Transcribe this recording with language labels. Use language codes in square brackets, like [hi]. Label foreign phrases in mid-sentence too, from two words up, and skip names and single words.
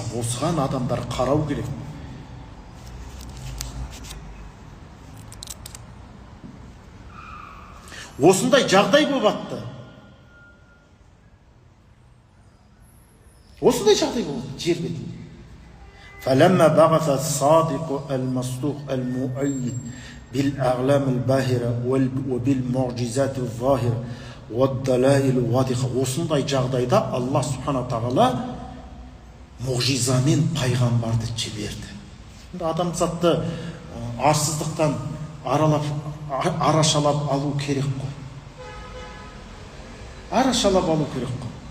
[kk] Осыған адамдар қарау керек. Осындай жағдай болып атты. Осындай жағдай болды жер бетінде. [ar] فلما بعث الصادق المصدوق المؤيد بالأعلام الباهرة وبالمعجزات الظاهرة والدلائل الواضحة. [kk] Осындай жағдайда [ar] الله سبحانه وتعالى [kk] мұғжизамен пайғамбарды жіберді. Адамзатты арсыздықтан арашалап алу керек қой. Арашалап алу керек қой.